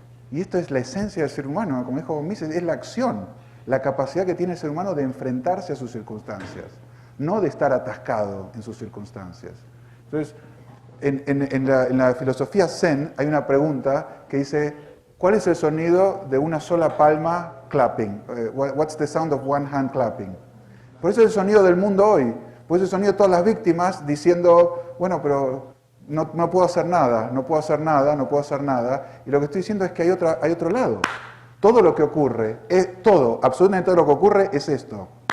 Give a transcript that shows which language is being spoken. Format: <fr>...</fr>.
<es>Y esto es la esencia del ser humano, como dijo Mises, es la acción, la capacidad que tiene el ser humano de enfrentarse a sus circunstancias, no de estar atascado en sus circunstancias. Entonces, en la filosofía Zen hay una pregunta que dice, ¿cuál es el sonido de una sola palma clapping?</es> <en>What's the sound of one hand clapping?</en> <es>Por eso es el sonido del mundo hoy, por eso es el sonido de todas las víctimas diciendo, bueno, pero no puedo hacer nada, no puedo hacer nada, no puedo hacer nada. Y lo que estoy diciendo es que hay otro lado. Todo lo que ocurre, absolutamente todo lo que ocurre es esto.</es>